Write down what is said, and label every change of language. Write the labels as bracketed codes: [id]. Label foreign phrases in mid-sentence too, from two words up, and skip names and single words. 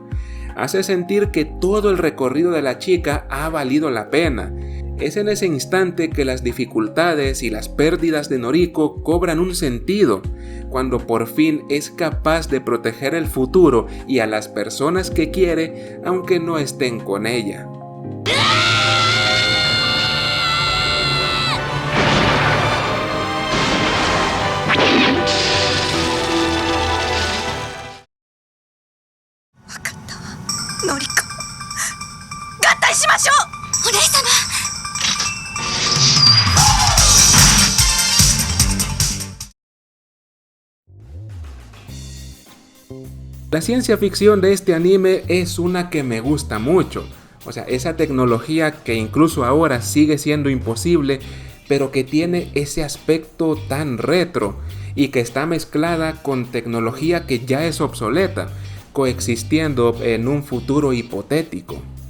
[es] Hace sentir que todo el recorrido de la chica ha valido la pena. Es en ese instante que las dificultades y las pérdidas de Noriko cobran un sentido, cuando por fin es capaz de proteger el futuro y a las personas que quiere, aunque no estén con ella. [ja] Noriko, ¡がんたいしましょう! お姉様。 [es] La ciencia ficción de este anime es una que me gusta mucho. O sea, esa tecnología que incluso ahora sigue siendo imposible, pero que tiene ese aspecto tan retro y que está mezclada con tecnología que ya es obsoleta, coexistiendo en un futuro hipotético.